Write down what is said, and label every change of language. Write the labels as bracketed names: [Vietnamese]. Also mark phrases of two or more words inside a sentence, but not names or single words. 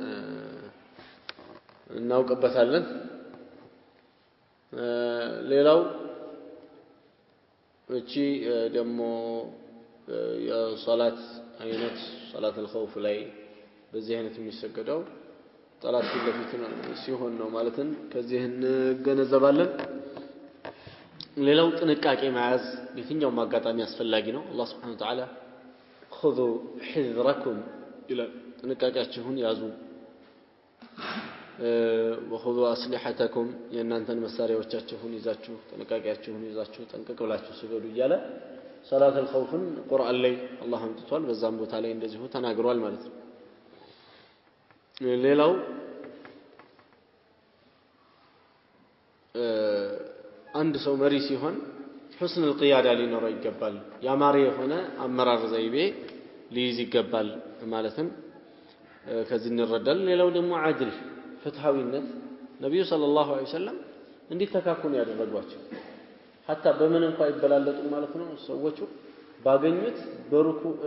[Amharic] እናውቀበታለን ሌላው እቺ ደግሞ የሶላት አይነት [Arabic] صلاة الخوف [Amharic] ላይ በዚህ አይነት የሚሰገደው ጠላት ለፊት ሲሆን ነው ማለትን ከዚህ እንገነዘባለን ሌላው ጥንቃቄ መያዝ በየትኛውም አጋጣሚ አስፈላጊ ነው አላህ [Arabic] سبحانه وتعالى خذوا حذركم الى [Amharic] ጥንቃቄያችሁን ያዙ [Arabic] وخذوا أسلحتكم [Amharic] የእናንተን መሳሪያዎቻችሁን ይዛችሁ ጥንቃቄያችሁን ይዛችሁ ጠንቀቅ ብላችሁ ስገዱ ይያለ [Arabic] صلاة الخوف [Amharic] ቁርአን ላይ አላህ አምጥቷል በዛም ቦታ ላይ እንደዚሁ ተናግሯል ማለት ነው ሌላው አንድ ሰው መሪ ሲሆን [Arabic] حسن القيادة [Amharic] ሊኖረው ይገባል ያማረ የሆነ አመራር ዘይቤ ሊይዝ ይገባል ማለትም ከዚህ እንረዳል ሌላው ደግሞ አድል ፍትሃዊነት ነብዩ [Arabic] صلى الله عليه وسلم [Amharic] እንዲተካኩን ያደረጓቸው hatta በምን እንኳን ይበላለጡ ማለት ነው ሰዎቹ ባገኙት በሩኩ